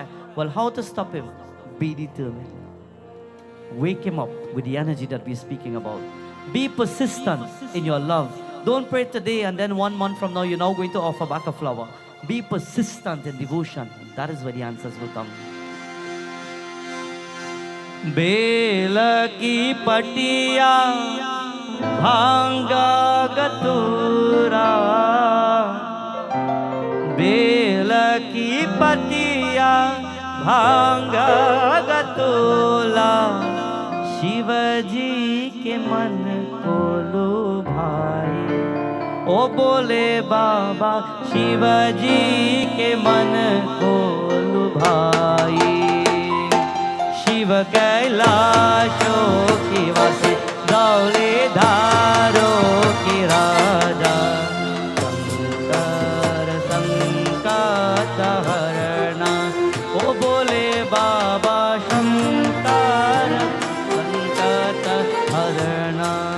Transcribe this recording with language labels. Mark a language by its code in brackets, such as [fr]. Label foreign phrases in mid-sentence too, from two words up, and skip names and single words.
[en] Well, how to stop him? Be determined. Wake him up with the energy that we're speaking about. Be persistent in your love. Don't pray today and then 1 month from now you're now going to offer back a flower. Be persistent in devotion. That is where the answers will come. [hi] बेला की पतिया भंगा गतुरा बेला की पतिया भांग गतोला शिव जी के मन को लुभाए। ओ बोले बाबा शिव जी के मन को लुभाए। शिव कैलाशों के वासी धौलेधारों के राजा शंकर संकट हरना। ओ बोले बाबा शंकर संकट हरना।